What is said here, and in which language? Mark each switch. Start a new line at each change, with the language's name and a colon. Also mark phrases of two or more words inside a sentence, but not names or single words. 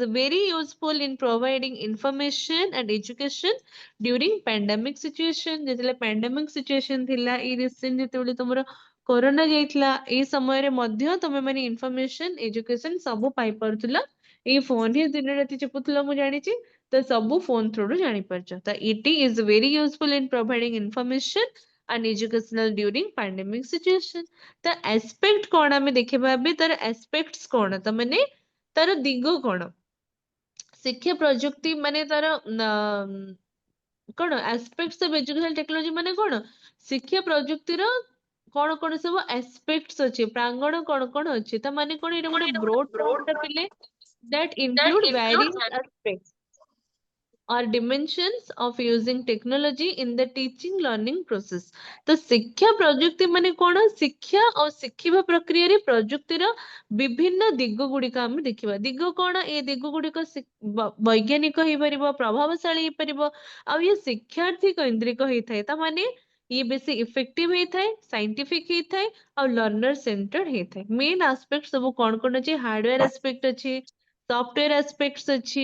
English: very useful in providing information and education during pandemic situation
Odia: ଯେତେବେଳେ ପାଣ୍ଡେମିକ ସିଚୁଏସନ ଥିଲା ଏଇ ରିସେଣ୍ଟ ଯେତେବେଳେ ତମର କରୋନା ଯାଇଥିଲା ଏଇ ସମୟରେ ମଧ୍ୟ ତମେ ମାନେ
English: information education
Odia: ସବୁ ପାଇପାରୁଥିଲ ଏଇ ଫୋନ ହିଁ ଦିନ ରାତି ଚିପୁଥିଲ ମୁଁ ଜାଣିଛି ତ ସବୁ ଫୋନ ଥ୍ରୁରୁ ଜାଣିପାରୁଛ ତ
English: it is very useful in providing information and educational during pandemic situation
Odia: ତ aspect କଣ ଆମେ ଦେଖିବା ଏବେ ତାର aspects କଣ ତ ମାନେ ତାର ଦିଗ କଣ ଶିକ୍ଷା ପ୍ରଯୁକ୍ତି ମାନେ ତାର କଣ
English: aspects of educational technology
Odia: ମାନେ କଣ ଶିକ୍ଷା ପ୍ରଯୁକ୍ତିର କଣ କଣ ସବୁ aspects ଅଛି ପ୍ରାଙ୍ଗଣ କଣ କଣ ଅଛି ତା ମାନେ କଣ ଏଇଟା ଗୋଟେ
English: broad term
Odia: ଟା ପିଲେ
English: that include various aspects or dimensions of using technology in the teaching learning
Odia: process ତ ଶିକ୍ଷା ପ୍ରଯୁକ୍ତି ମାନେ କଣ ଶିକ୍ଷା ଓ ଶିଖିବା ପ୍ରକ୍ରିୟାରେ ପ୍ରଯୁକ୍ତିର ବିଭିନ୍ନ ଦିଗ ଗୁଡିକ ଆମେ ଦେଖିବା ଦିଗ କଣ ଏ ଦିଗ ଗୁଡିକ ବୈଜ୍ଞାନିକ ହେଇପାରିବ ପ୍ରଭାବଶାଳୀ ହେଇପାରିବ ଆଉ ଇଏ ଶିକ୍ଷାର୍ଥୀ କୈନ୍ଦ୍ରିକ ହେଇଥାଏ ତା ମାନେ ଇଏ ବେଶୀ ଇଫେକ୍ଟିଭ ହେଇଥାଏ ସାଇଣ୍ଟିଫିକ ହେଇଥାଏ ଆଉ
English: learner centered
Odia: ହେଇଥାଏ
English: main aspect
Odia: ସବୁ କଣ ଅଛି
English: hardware aspect
Odia: ଅଛି
English: software aspect
Odia: ଅଛି